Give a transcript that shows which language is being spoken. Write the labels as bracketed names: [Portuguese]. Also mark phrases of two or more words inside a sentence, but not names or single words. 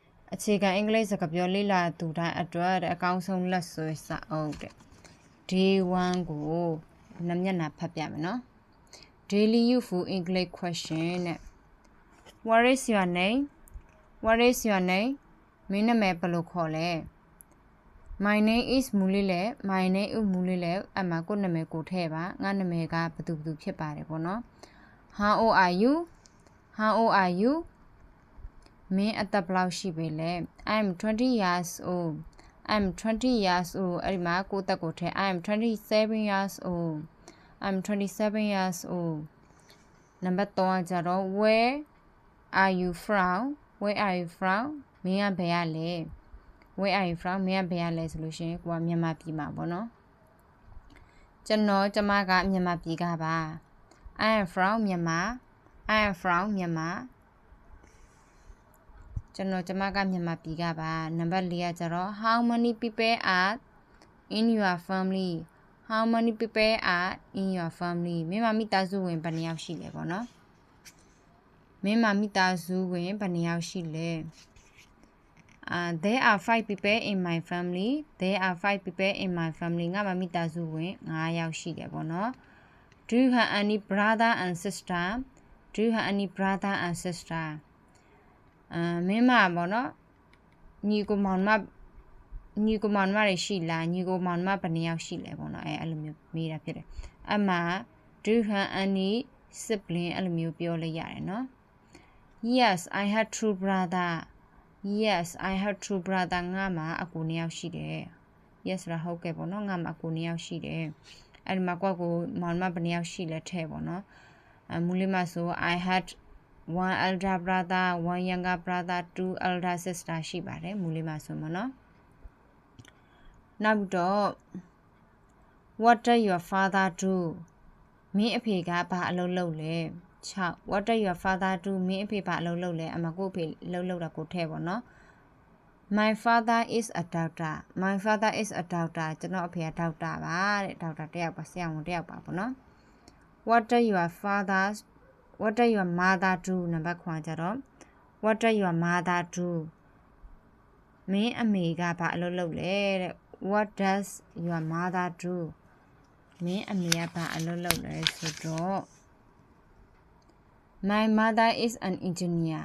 [Burmese] အခြေခံအင်္ဂလိပ်စကားပြောလေ့လာသူတိုင်းအတွက်အကောင်းဆုံးလက်ဆွဲစာအုပ်တဲ့ Day 1 ကိုမျက်နှာဖတ်ပြမယ်နော် [English] Daily Useful English Question [Burmese] နဲ့ [English] What is your name? What is your name? [Burmese] မင်းနာမည်ဘယ်လိုခေါ်လဲ [English] My name is [Burmese] မူလေးလေ [English] My name is [Burmese] မူလေးလေအမှကိုနာမည်ကိုထည့်ပါငါနာမည်ကဘသူဖြစ်ပါတယ်ပေါ့နော် [English] How old are you? How old are you? [Burmese] မင်းအသက်ဘယ်လောက်ရှိပြီလဲ [English] I'm 20 years old. I'm 20 years old. [Burmese] အဲ့ဒီမှာကိုယ့်အသက်ကိုထည့် [English] I'm 27 years old. I'm 27 years old. [Burmese] နံပါတ်3ကျတော့ [English] Where are you from? Where are you from? [Burmese] မင်းကဘယ်ကလဲ [English] Where are you from? [Burmese] မင်းကဘယ်ကလဲဆိုလို့ရှိရင်ကိုကမြန်မာပြည်မှာပေါ့နော်ကျမကမြန်မာပြည်ကပါ [English] I am from Myanmar. I am from Myanmar. [Burmese] ကျမကမြန်မာပြည်ကပါနံပါတ်4ကကျတော့ [English] How many people are in your family? How many people are in your family? [Burmese] မင်းမမိသားစုဝင်ဘယ်နှယောက်ရှိလဲပေါ့နော်မင်းမမိသားစုဝင်ဘယ်နှယောက်ရှိလဲ [English] There are 5 people in my family. There are 5 people in my family. [Burmese] ငါမမိသားစုဝင်9ယောက်ရှိတယ်ပေါ့နော် [English] Do you have any brother and sister? Do you have any brother and sister? [Burmese] မင်းမပေါ့နော်ညီကိုမောင်မတွေရှိလားညီကိုမောင်မဘယ်နှယောက်ရှိလဲပေါ့နော်အဲ့လိုမျိုးမေးတာဖြစ်တယ်အမှ [English] Do you have any sibling [Burmese] အဲ့လိုမျိုးပြောလိုက်ရတယ်နော် [English] Yes, I have 2 brother. Yes, I have 2 brother [Burmese] ငါမှာအကို2ယောက်ရှိတယ် Yes ဆိုတာဟုတ်ကဲ့ပေါ့နော်ငါမှာအကို2ယောက်ရှိတယ်အဲ့ဒီမှာကိုမောင်မဘယ်နှယောက်ရှိလဲထဲပေါ့နော်မူလေးမဆို [English] I had 1 elder brother, 1 younger brother, 2 elder sister [Burmese] ရှိပါတယ်မူလေးမဆိုမနော်နောက်တော့ [English] What does your father do? [Burmese] မင်းအဖေကဘာအလုပ်လုပ်လဲ6 [English] What does your father do? [Burmese] မင်းအဖေဘာအလုပ်လုပ်လဲအမကိုအဖေလုပ်တာကိုထဲပေါ့နော် [English] My father is a doctor. My father is a doctor. [Burmese] ကျွန်တော်အဖေကဒေါက်တာပါတဲ့ဒေါက်တာတယောက်ပါဆရာဝန်တယောက်ပါပေါ့နော် [English] What does your mother do? [Burmese] နံပါတ်9ကျတော့ [English] What does your mother do? [Burmese] မင်းအမေကဘာအလုပ်လုပ်လဲတဲ့ [English] What does your mother do? [Burmese] မင်းအမေကဘာအလုပ်လုပ်လဲဆိုတော့ [English] My mother is an engineer.